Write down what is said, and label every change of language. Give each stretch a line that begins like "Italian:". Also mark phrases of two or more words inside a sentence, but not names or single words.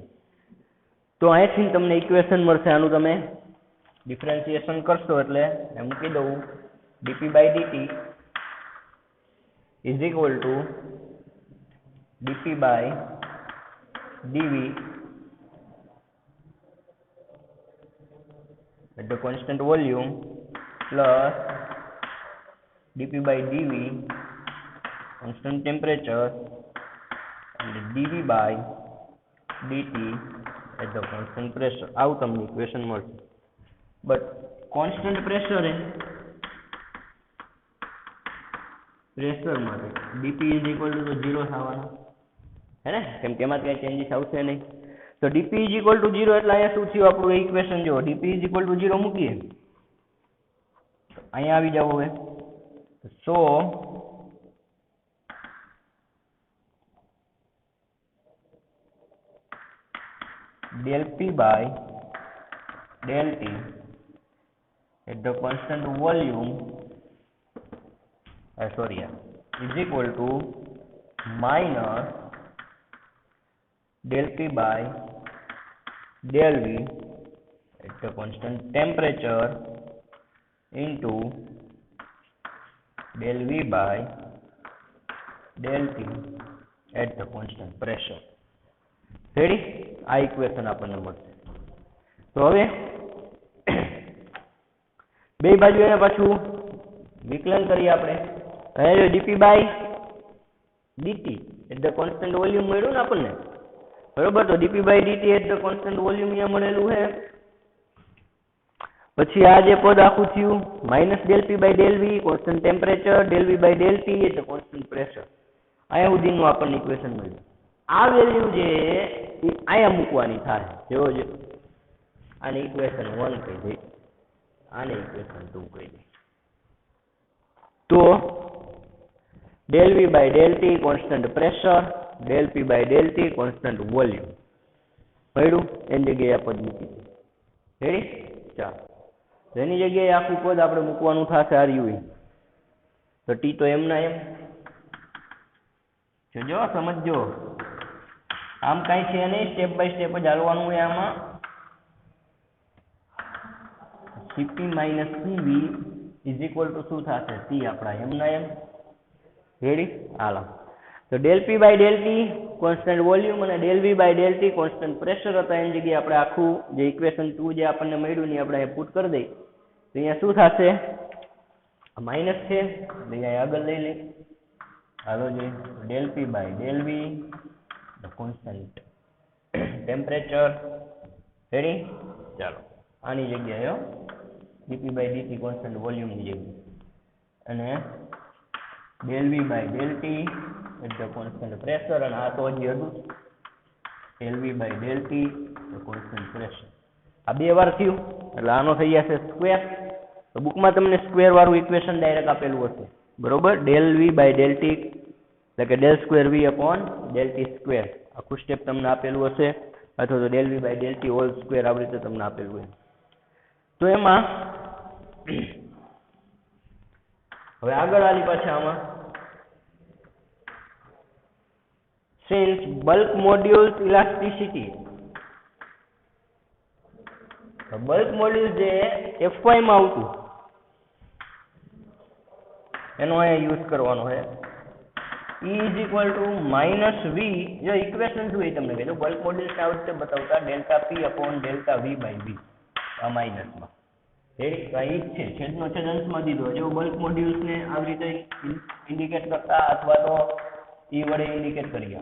Gujarati: તો અહીંથી તમને ઇક્વેશન મળશે. આનું તમે ડિફરન્શિએશન કરશો એટલે મૂકી દઉં
English: dp by dt is equal to dp by dv at the constant volume plus dp by dv constant temperature and dv by dt at the constant pressure.
Gujarati: આવું તમને ઇક્વેશન મળશે.
English: but constant pressure pressure
Gujarati: માટે
English: dp is equal to 0
Gujarati: થવાનું હે ને, કેમ કે એમાં કઈ ચેન્જીસ આવશે નહીં. તો
English: dp is equal to 0
Gujarati: એટલે અહીંયા શું થયું આપણું ઇક્વેશન જો
English: dp is equal to 0
Gujarati: મૂકીએ અહીંયા આવી જાવ.
English: હવે સો del P by del T at the constant volume is equal to minus del P by del V at the constant temperature into del V by del T at the constant pressure.
Gujarati: રેડી? આ ઇક્વેશન આપણને મળશે. તો હવે બે બાજુ એને પાછું વિકલન કરીએ આપણે. અહીંયા જો
English: dp by dt at the constant volume
Gujarati: મળ્યું ને આપણને, બરોબર? તો
English: dp by dt at the constant volume
Gujarati: અહીંયા મળેલું છે. પછી આ જે પદ આખું થયું
English: minus del p by del v constant temperature del v by del t at the constant pressure.
Gujarati: અહીંયા સુધીનું આપણને ઇક્વેશન મળ્યું. આ વેલ્યુ જે અહીંયા મૂકવાની થાય. જેવો જે આને ઇક્વેશન 1 કહી દે, આને ઇક્વેશન 2 કહી દે. તો
English: del v by del t constant pressure, del p by del t constant volume
Gujarati: મળ્યું. એની જગ્યાએ આ પદ મૂકી દે. રેડી? ચાલો, એની જગ્યાએ આખું પદ આપણે મૂકવાનું થશે
English: are you.
Gujarati: તો ટી તો એમના એમ જો સમજો, આમ કાંઈ છે નહીં,
English: step by step
Gujarati: જ હાલવાનું હોય. આમાં
English: Cp minus Cv is equal to
Gujarati: શું થશે? T આપણા એમના એમ. રેડી? હાલો, તો
English: del P by del T constant volume
Gujarati: અને
English: del V by del T constant pressure
Gujarati: હતા. એની જગ્યાએ આપણે આખું જે ઇક્વેશન 2 જે આપણને મળ્યું ને આપણે પુટ કરી દઈએ. તો અહીંયા શું થશે? માઇનસ છે એટલે અહીંયા આગળ લઈ લે. હાલો જોઈએ,
English: del P by del V the constant temperature.
Gujarati: રેડી? ચાલો, આની જગ્યાએ
English: dp by dt constant volume
Gujarati: ની જગ્યાએ અને
English: del v by del t at the constant pressure.
Gujarati: અને આ તો હજી હતું
English: del v by del t the constant pressure.
Gujarati: આ બે વાર થયું એટલે આનો થઈ જશે સ્ક્વેર. તો બુકમાં તમને સ્ક્વેર વાળું ઇક્વેશન ડાયરેક્ટ આપેલું હશે, બરોબર?
English: del v by del t
Gujarati: એટલે કે
English: del square v upon del t square
Gujarati: આખું સ્ટેપ તમને આપેલું હશે, અથવા તો
English: del v by del t whole square
Gujarati: આવી રીતે તમને આપેલું હોય. તો એમાં હવે આગળ આલી પાછા આમાં
English: since bulk modules elasticity, bulk module
Gujarati: જે fy માં આવતું એનો અહીંયા યુઝ કરવાનો છે.
English: E is equal to minus v.
Gujarati: જો ઇક્વેશન શું એ તમને કીધું
English: bulk modules
Gujarati: આ રીતે બતાવતા
English: delta p upon delta v by v
Gujarati: આ માઇનસમાં. રેડી? તો આ ઈ જ છે, છેદનો છેદ અંશમાં દીધો. જો બલ્ક મોડ્યુલ્સને આવી રીતે ઇન્ડિકેટ કરતા અથવા તો e વડે ઇન્ડિકેટ કરીએ.